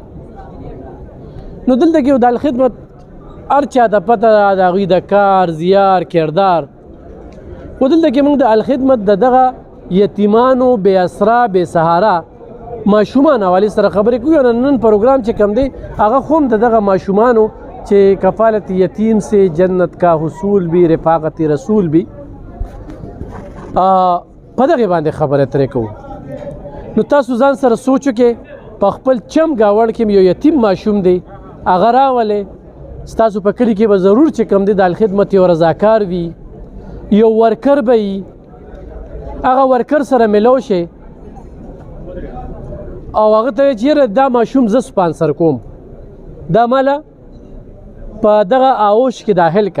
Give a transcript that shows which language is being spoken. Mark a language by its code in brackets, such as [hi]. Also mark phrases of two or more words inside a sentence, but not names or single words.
[ps] نو دلته کې د الخدمت هر چا د پته ده د هغوی د کار زیار کردار، خو دلته کې موږ د الخدمت د دغه یتیمانو بې اسرا بې سهاره ماشومان حوالې سره خبرې کوي. نن پروګرام چې کم دی هغه خو هم د دغه ماشومانو چې [ur] کفالت یتیم سے جنت کا حصول بھی رفاقت رسول بھی [ps] په دغې باندې خبرې ترې کوو. نو تاسو ځان سره سوچو کې په خپل چم گاوند کې یو یتیم ماشوم دی، هغه راولئ. ستاسو په کلي کې به ضرور چې کم دی د الخدمت یو رضاکار وي، یو ورکر به وي، هغه ورکر سره ملو شي او هغه ته چې یاره دا ماشوم زه سپانسر کوم، دا ماله په دغه آوش کې داخل کا.